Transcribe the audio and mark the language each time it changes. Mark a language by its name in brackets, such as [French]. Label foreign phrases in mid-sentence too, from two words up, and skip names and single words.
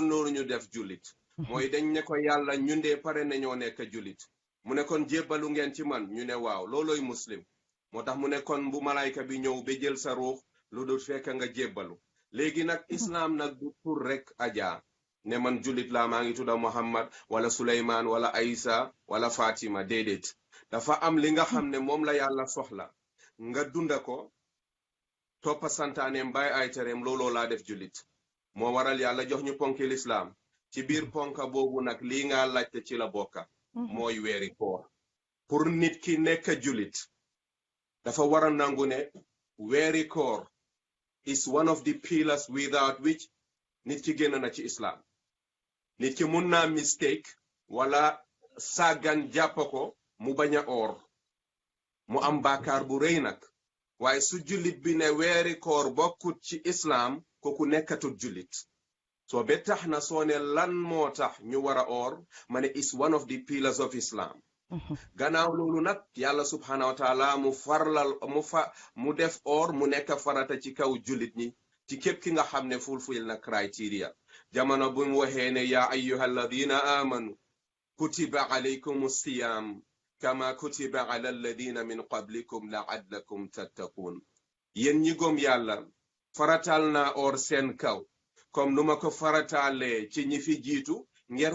[Wolof] noonu ñu def jullit mooy dañ ne ko yàlla ñun de pare nañoo nekk jullit mu ne kon jébbalu ngeen ci man ñu ne waaw loolooy muslim moo tax mu ne kon bu malayka bi ñëw ba jël sa ruux lu dul fekk nga jébbalu léegi nag islam nag du pour rek aja ne man jullit laa maa ngi tudda Muhammad wala Suleymaan wala Aïssa wala Fatima déedéet dafa am li nga xam ne moom la yàlla soxla nga dunda ko toppa santaaneem bàyyi ay tereem looloo laa def jullit moo waral yàlla jox ñu ponki lislaam ci biir ponka boobu nag lii nga laajte ci la bokka mooy weeri koor pour nit ki nekk julit dafa war a nangu ne weeri koor [English] is one of the pillars without which [Wolof] nit ki génn na ci islam nit ki mun naa mistake wala sàggan jàpp ko mu bañ a oor mu am baakaar bu rëy nag waaye su jullit bi ne weeri koor bokkut ci islam kooku nekkatut jullit so be tax na soo ne lan moo tax ñu war a oor ma ne [English] is one of the pillars of islam [Wolof] gannaaw loolu nag yàlla [Arabic] سبحانه وتعالى [Wolof] mu def oor mu nekk farata ci kaw jullit ñi ci képp ki nga xam ne fulfil na criteria jamono bu mu waxee ne [Arabic] يا أيها الذين آمنوا كتب عليكم الصيام كما كتب على الذين من قبلكم لعلكم تتقون [Wolof] yéen ñi gom yàlla faratal na oor seen kaw comme nu ma ko faratalee ci ñi fi jiitu ngir